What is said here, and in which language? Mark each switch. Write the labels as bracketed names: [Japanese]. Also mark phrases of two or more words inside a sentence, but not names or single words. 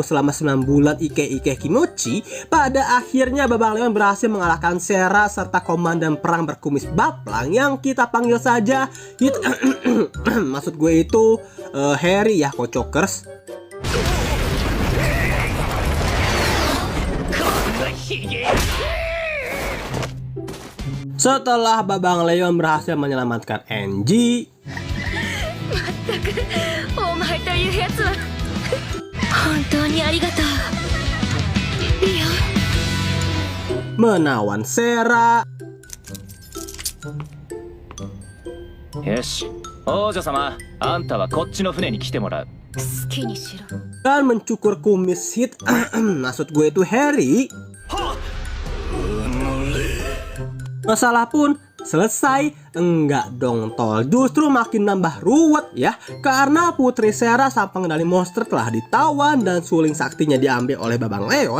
[Indonesian] selama 9 bulan Ike Kimochi, pada akhirnya Babang Leon berhasil mengalahkan Sera serta komandan perang berkumis baplang yang kita panggil saja maksud gue itu Harry ya, Kocokers. Setelah Babang Leon berhasil menyelamatkan Angie, [Japanese] お前というやつは本当にありがとうリオン。 [Indonesian] menawan Sera, [Japanese] よし、王女様、あんたはこっちの船に来てもらう。好きにしろ。 [Indonesian] dan mencukur kumis hit maksud gue itu Harry. Masalah pun selesai. Enggak dong tol, justru makin nambah ruwet ya, karena Putri Sera sang pengendali monster telah ditawan dan suling saktinya diambil oleh Babang Leon.